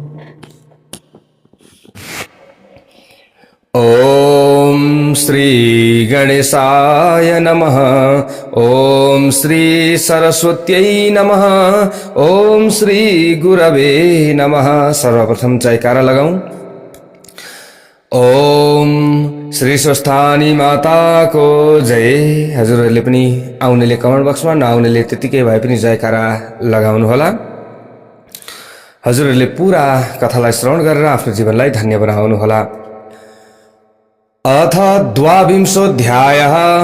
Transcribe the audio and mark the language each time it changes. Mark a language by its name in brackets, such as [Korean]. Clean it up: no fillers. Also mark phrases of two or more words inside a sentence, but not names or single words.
[Sanskrit] ओम श्री गणेशाय नमः। ओम श्री सरस्वत्यै नमः। ओम श्री गुरवे नमः। [Nepali] सर्वप्रथम जयकारा लगाऊं। ओम श्री स्वस्थानी माता को जय। हजुरहरुले पनि आउनेले कमेन्ट बक्समा, नआउनेले त्यतिकै भए पनि जयकारा लगाउनु होला। हजुरहरुले पूरा कथालाई श्रवण गरेर आफ्नो जीवनलाई धन्य बनाउनु होला। [Sanskrit] अथ द्वाविंशोऽध्यायः।